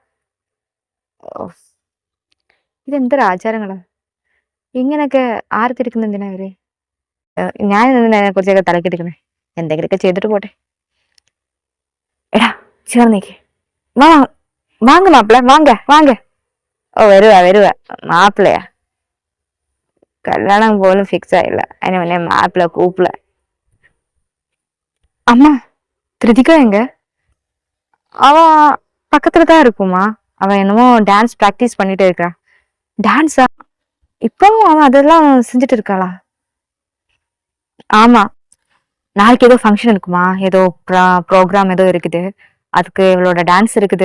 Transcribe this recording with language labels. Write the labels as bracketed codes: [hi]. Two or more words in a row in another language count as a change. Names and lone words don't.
[ml] ഇതെന്തൊരു ആചാരങ്ങളാ ഇങ്ങനൊക്കെ? ആരത്തി എടുക്കുന്ന എന്തിനാ അവര്? ഞാൻ അതിനെ കുറിച്ചൊക്കെ തലക്കെടുക്കണേ. എന്തെങ്കിലുമൊക്കെ ചെയ്തിട്ട് പോട്ടെ. എടാ ചേർന്നേക്ക്. വാ, [ta] வாங்க மாப்பிள்ள, வாங்க வாங்க. [ml] ഓ വരുവാ വരുവാ. മാപ്പിളയാ? [ta] கல்யாணம் போலும் ஃபிக்ஸ் ஆயிடல, അതിന് முன்னே மாப்பிள்ள கூப்பிடல. அம்மா, கிருதிகா எங்க? அவ பக்கத்துல தான் இருக்குமா. அவ என்னமோ டான்ஸ் பிராக்டிஸ் பண்ணிட்டு இருக்கா. டான்ஸா? இப்பவும் அவன் அதெல்லாம் செஞ்சுட்டு இருக்காளா? ஆமா, நாளைக்கு ஏதோ ஃபங்க்ஷன் இருக்குமா, ஏதோ ப்ரோக்ராம் ஏதோ இருக்குது, அதுக்கு இவளோட டான்ஸ் இருக்குது.